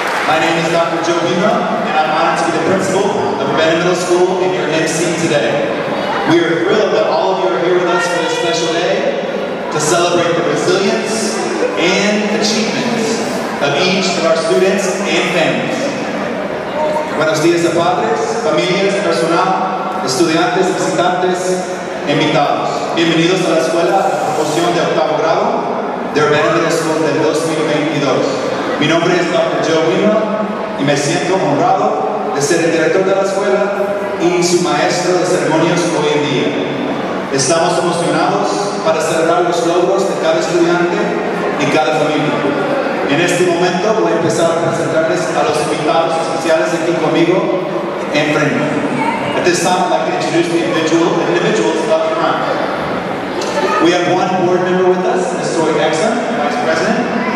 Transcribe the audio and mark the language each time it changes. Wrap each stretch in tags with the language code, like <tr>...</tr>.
<en>My name is Dr. Joe Urbana, and I'm honored to be the principal of Urbana Middle School and your MC today. We are thrilled that all of you are here with us for this special day to celebrate the resilience and achievements of each of our students and families.</en> <es>Buenos días a padres, familias, personal, estudiantes, visitantes, invitados. Bienvenidos a la escuela de promoción de octavo grado de Urbana Middle School del 2022. Mi nombre es Dr. Joe Urbana y me siento honrado de ser el director de la escuela y su maestro de ceremonias hoy en día. Estamos emocionados para celebrar los logros de cada estudiante y cada familia. En este momento voy a empezar a presentarles a los invitados especiales aquí conmigo en frente.</es> <en>At this time, I'd like to introduce the individuals up front. We have one board member with us, Ms. Zoe Exxon, Vice President.</en>